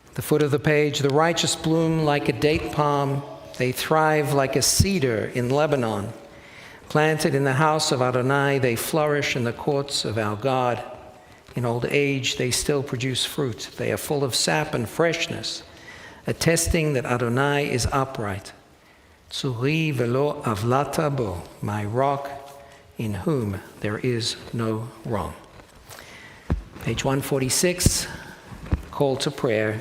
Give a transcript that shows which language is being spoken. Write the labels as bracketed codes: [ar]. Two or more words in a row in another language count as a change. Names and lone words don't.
[en] foot of the page, the righteous bloom like a date palm. They thrive like a cedar in Lebanon. Planted in the house of Adonai, they flourish in the courts of our God. In old age, they still produce fruit. They are full of sap and freshness, attesting that Adonai is upright. [he] צורי ולא עלתה בו, [en] my rock, in whom there is no wrong. Page 146, call to prayer.